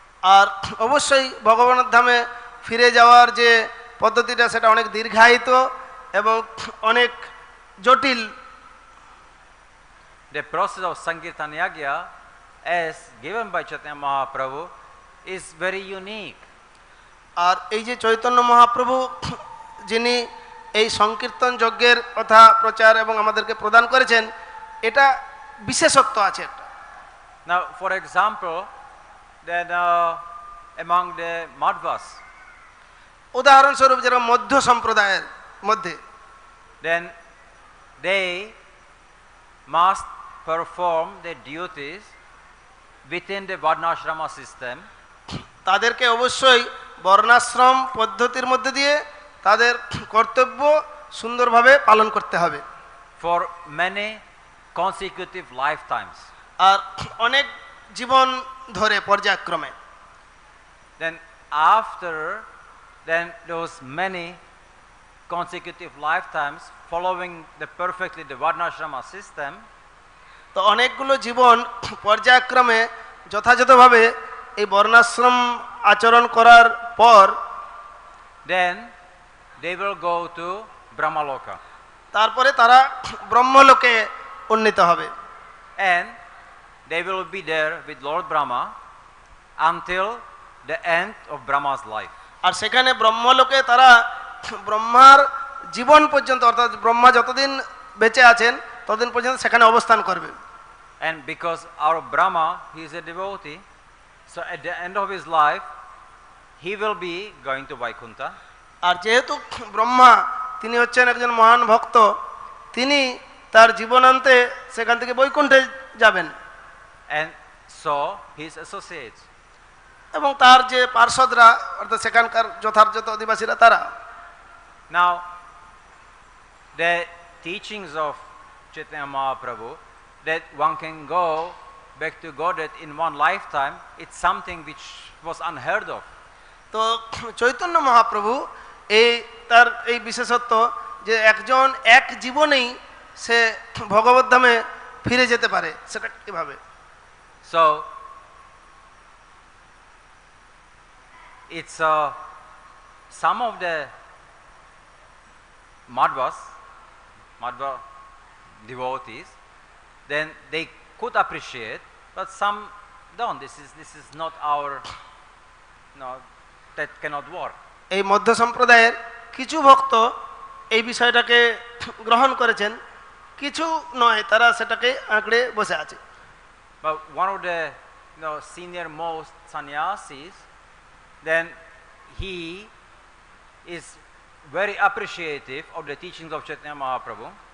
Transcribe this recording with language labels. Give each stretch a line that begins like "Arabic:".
Bangla: আর অবশ্যই ভগবানের ধামে ফিরে যাওয়ার যে পদ্ধতিটা সেটা অনেক দীর্ঘায়িত এবং অনেক জটিল।
English: The process of Sankirtan Yagya as given by Chaitanya Mahaprabhu is very unique.
Bangla: আর এই যে চৈতন্য মহাপ্রভু যিনি এই সংকীর্তন যজ্ঞের কথা প্রচার এবং আমাদেরকে প্রদান করেছেন, এটা বিশেষত্ব আছে একটা।
English: Now, for example, then among the Madhvas,
Bangla: উদাহরণস্বরূপ যারা মধ্য সম্প্রদায়ের মধ্যে,
English: then they must perform their duties within the Varnashrama system.
Bangla: তাদেরকে অবশ্যই বর্ণাশ্রম পদ্ধতির মধ্যে দিয়ে তাদের কর্তব্য সুন্দরভাবে পালন করতে হবে
English: for many consecutive lifetimes.
Bangla: আর অনেক জীবন ধরে পর্যায়ক্রমে।
English: Then after those many consecutive lifetimes following perfectly the Varnashrama system,
Bangla: তো অনেকগুলো জীবন পর্যায়ক্রমে যথাযথভাবে এই বর্ণাশ্রম আচরণ করার পর
English: then they will go to Brahmaloka.
Bangla: তারপরে তারা ব্রহ্মলোকে উন্নীত হবে
English: And they will be there with Lord Brahma until the end of Brahma's life.
Bangla: আর সেখানে ব্রহ্মলোকে তারা ব্রহ্মার জীবন পর্যন্ত, অর্থাৎ ব্রহ্মা যতদিন বেঁচে আছেন ততদিন পর্যন্ত সেখানে অবস্থান করবে।
English: And because our Brahma, he is a devotee, so at the end of his life he will be going to Vaikuntha.
Bangla: আর যেহেতু ব্রহ্মা তিনি হচ্ছেন একজন মহান ভক্ত, তিনি তার জীবনান্তে সেখান থেকে বৈকুণ্ঠে যাবেন।
English: And so his associates.
Bangla: এবং তার যে পার্ষদরা, অর্থাৎ সেখানকার যথার্থ অধিবাসীরা, তারা।
English: Now the teachings of Chaitanya Mahaprabhu that one can go back to Godhead in one lifetime, it's something which was unheard of.
Bangla: তো চৈতন্য মহাপ্রভু তার এই বিশেষত্ব যে একজন এক জীবনেই সে ভগবত ধামে ফিরে যেতে পারে, সেটা কিভাবে?
English: So it's some of the Madhva devotees, then they could appreciate, but some don't. This is not our, that cannot work.
Bangla: এই মধ্য সম্প্রদায়ের কিছু ভক্ত এই বিষয়টাকে গ্রহণ করেছেন, কিছু নয়, তারা সেটাকে আঁকড়ে বসে আছে।
English: But one of the senior most sannyasis, then he is very appreciative of the teachings of Chaitanya Mahaprabhu.